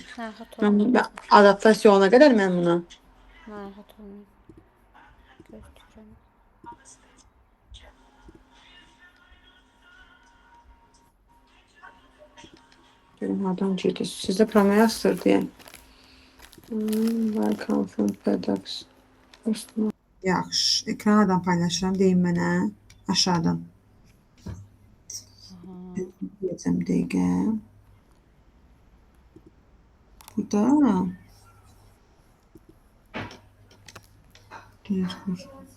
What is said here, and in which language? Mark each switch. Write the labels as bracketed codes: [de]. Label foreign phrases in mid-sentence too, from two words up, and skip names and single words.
[az] Narahat olmayın. Mən adaptasiya olana qədər mən buna. Narahat olmayın. Gözləyirəm. Görüm, adam girdi. Sizdə promoya asır deyə. [en] Welcome from FedEx. [az] Yaxşı, ekrandan paylaşıram, deyin mənə aşağıdan. Deyəcəm dəqiqə. Burada. Dur.